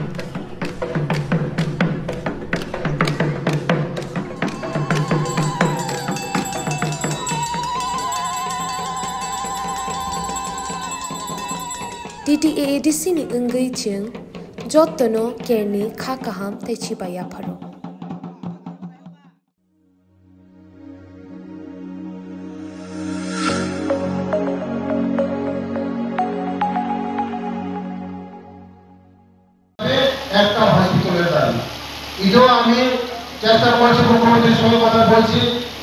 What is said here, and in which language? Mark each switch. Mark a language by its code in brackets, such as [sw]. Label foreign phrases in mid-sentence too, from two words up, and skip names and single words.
[trp] TTAADC ni ungai ching jotono kerni kha kaham te chibaya pharo. [bn] একটা হসপিটালের দাবি এটাও আমি চেষ্টা করছি, মুখ্যমন্ত্রীর সঙ্গে কথা বলছি যে